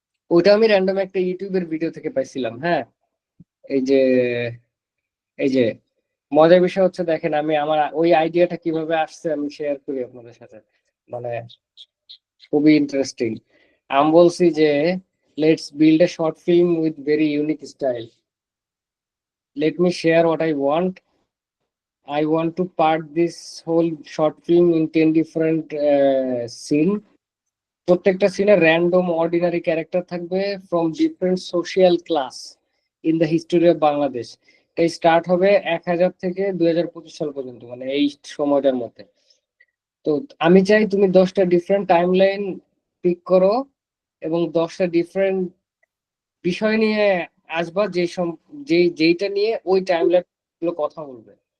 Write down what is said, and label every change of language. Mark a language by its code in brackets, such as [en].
[bn] ওইটা আমি র্যান্ডম একটা ইউটিউবের ভিডিও থেকে পাইছিলাম। হ্যাঁ, এই যে এই যে মজার বিষয় হচ্ছে দেখেন, আমি আমার ওই আইডিয়াটা কিভাবে আসছে আমি শেয়ার করি আপনাদের সাথে, মানে খুবই ইন্টারেস্টিং। আমি বলছি যে [en] Let's build a short film with very unique style, let me share what I want. I want to part this whole short film in 10 different scene. [bn] প্রত্যেকটা সিনে র্যান্ডম অর্ডিনারি ক্যারেক্টার থাকবে [en] From different social class in the history of Bangladesh. [bn] এই start হবে 1000 থেকে 2025 সাল পর্যন্ত, মানে এই সময়টার মধ্যে। তো আমি চাই তুমি 10টা ডিফারেন্ট টাইম লাইন পিক করো এবং 10টা ডিফারেন্ট বিষয় নিয়ে আসবা, যেইটা নিয়ে ওই টাইম লাইন গুলো কথা বলবে।